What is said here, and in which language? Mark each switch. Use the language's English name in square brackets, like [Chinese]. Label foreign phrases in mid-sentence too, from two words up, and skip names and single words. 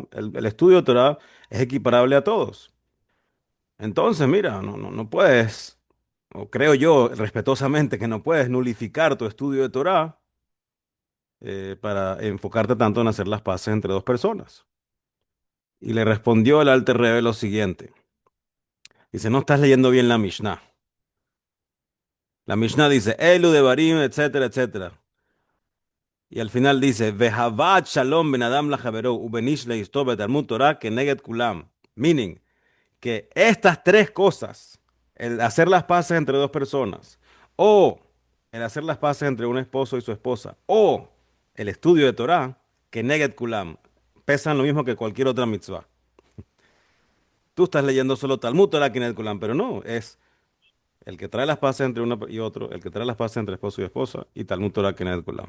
[Spanish] El estudio de Torah es equiparable a todos. Entonces, mira, no puedes, o creo yo respetuosamente que no puedes nulificar tu estudio de Torah para enfocarte tanto en hacer las paces entre dos personas. Y le respondió el Alter Rebbe lo siguiente. Dice, no estás leyendo bien la Mishnah. La Mishnah dice, [Hebrew] אלו דברים, [Spanish] etcétera, etcétera. Y al final dice, [Hebrew] והבאת שלום בין אדם לחבירו ובין איש ל תלמוד תורה כנגד כולם. [Spanish] Meaning, que estas tres cosas, el hacer las paces entre dos personas, o el hacer las paces entre un esposo y su esposa, o el estudio de Torah, [Hebrew] כנגד כולם, [Spanish] pesan lo mismo que cualquier otra mitzvah. Tú estás leyendo solo [Hebrew] תלמוד תורה כנגד כולם, [Spanish] pero no, es el que trae las paces entre uno y otro, el que trae las paces entre esposo y esposa, y [Hebrew] תלמוד תורה כנגד כולם.